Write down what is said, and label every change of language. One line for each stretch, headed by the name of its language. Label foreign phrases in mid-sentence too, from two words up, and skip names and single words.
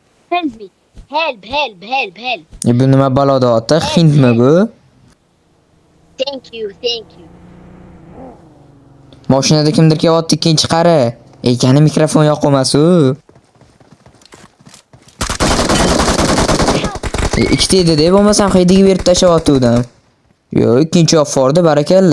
English: Help me. Help, help, help, help.
Uzbek: Bu nima baloda ota? Hindmi bu?
English: Thank you, thank you.
Uzbek: Mashinada kimdir kelyapti ikkinchi qari. Ekani mikrofon yoqmas u. Ikkita edi-da, bo'lmasam qidiga berib tashlayotgandim. Yo, ikkinchi yoq fordi, barakalla.